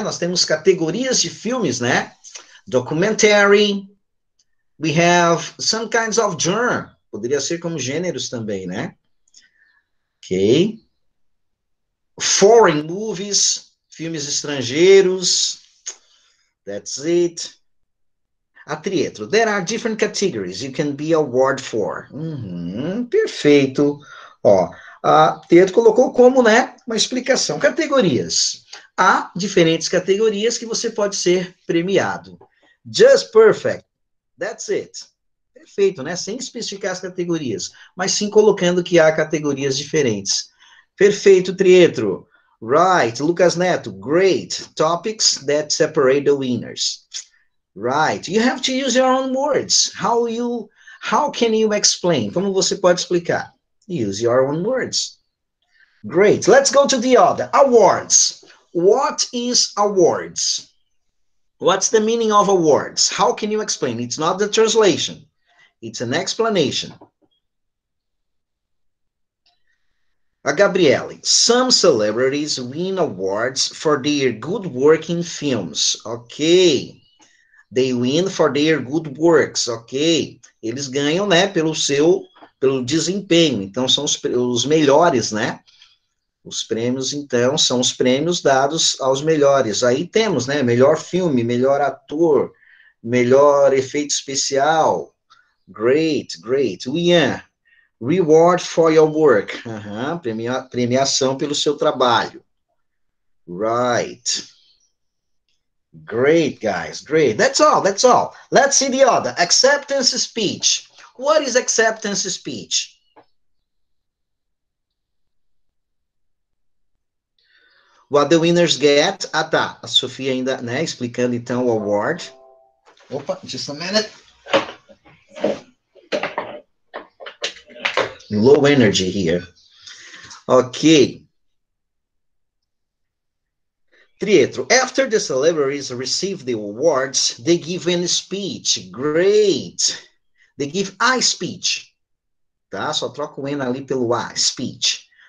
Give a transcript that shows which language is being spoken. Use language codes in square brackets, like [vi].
[pt] Nós temos categorias de filmes, né? [en] Documentary. We have some kinds of genre. [pt] Poderia ser como gêneros também, né? [en] Ok. Foreign movies. [pt] Filmes estrangeiros. [en] That's it. Atrietro, there are different categories you can be awarded for. [pt] Perfeito. Ó, a Tieto colocou como, né, uma explicação. Categorias. Há diferentes categorias que você pode ser premiado. [en] Just perfect. That's it. [pt] Perfeito, né? Sem especificar as categorias, mas sim colocando que há categorias diferentes. Perfeito, [en] Trietro. Right. Lucas Neto, great. Topics that separate the winners. Right. You have to use your own words. How can you explain? [pt] Como você pode explicar? [en] Use your own words. Great. Let's go to the other. Awards. What is awards? What's the meaning of awards? How can you explain? It's not the translation. It's an explanation. A Gabriele. Some celebrities win awards for their good work in films. Okay. They win for their good works, ok? [pt] Eles ganham, né, pelo desempenho. Então, são os melhores, né? Os prêmios, então, são os prêmios dados aos melhores. Aí temos, né, melhor filme, melhor ator, melhor efeito especial. [en] Great, great. Ian, reward for your work. [pt] Premiação pelo seu trabalho. [en] Right. Great, guys, great. That's all, that's all. Let's see the other. Acceptance speech. What is acceptance speech? What the winners get. [pt] Ah, tá. A Sofia ainda, né, explicando então o award. [en] Opa, just a minute. Low energy here. Okay. Trietro, after the celebrities receive the awards, they give a speech. Great. They give a speech. [pt] Tá? Só troca o N ali pelo A, speech.